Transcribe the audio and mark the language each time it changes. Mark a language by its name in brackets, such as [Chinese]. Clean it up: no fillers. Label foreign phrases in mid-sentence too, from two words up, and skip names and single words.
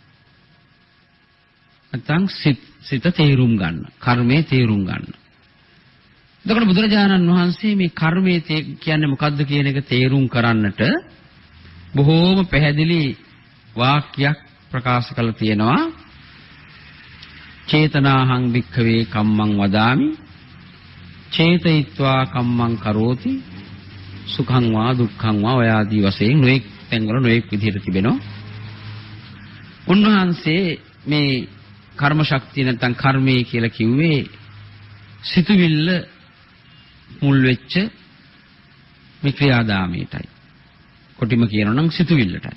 [Sinhala] නැත්නම් සිත තේරුම් ගන්න. කර්මයේ තේරුම් ගන්න. එතකොට බුදුරජාණන් වහන්සේ මේ කර්මයේ කියන්නේ මොකද්ද කියන එක තේරුම් කරන්නට බොහෝම පැහැදිලි වාක්‍යයක් ප්‍රකාශ කළා තියෙනවා. [Pali] චේතනාහං වික්ඛවේ කම්මං වදාමි චේතයිත්වා කම්මං කරෝති සුඛං වා දුක්ඛං වා [Sinhala] ඔය ආදී වශයෙන් නොඑක් තැන්වල නොඑක් විදිහට තිබෙනවා. උන්වහන්සේ මේ කර්ම ශක්තිය නැත්නම් කර්මය කියලා කිව්වේ සිතුවිල්ල මුල් වෙච්ච මේ ක්‍රියාදාමයටයි. කොටිම කියනවා නම් සිතුවිල්ලටයි.